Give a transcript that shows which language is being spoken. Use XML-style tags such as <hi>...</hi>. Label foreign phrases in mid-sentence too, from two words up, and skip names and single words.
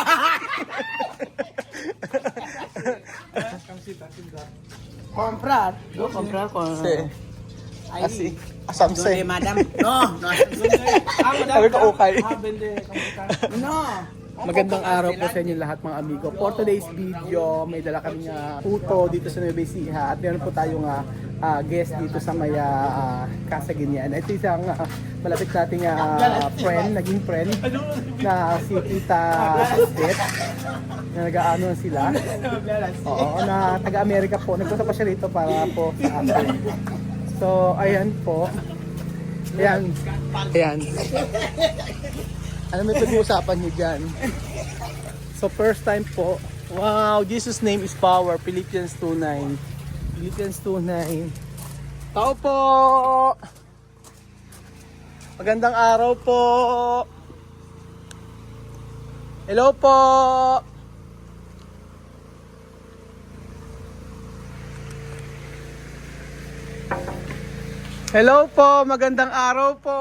<es>Comprar. No, comprar con... Sí. Así. Asamse. ¿Dónde, madam? No, no.</es> <tl>Sabi ko okay. No. Magandang araw po sa inyo lahat mga amigo.</tl> <en>For today's video,</en> <tl>may dala kaming puto dito sa Nueva Ecija at meron po tayong guest dito sa may Casa Guinian. Ito isang malapit nating friend, naging friend na si Tita Beth na nag-aano sila. Oo, na taga-Amerika po. Nagpunta pa siya rito para po sa amin. So, ayan po. Ayan. Ayan. Ano may pag-uusapan niyo dyan? So first time po.</tl> <en>Wow, Jesus' name is power. Philippians 2:9. Philippians 2:9.</en> <tl>Tao po! Magandang araw po! Hello po! Hello po, magandang araw po.</tl>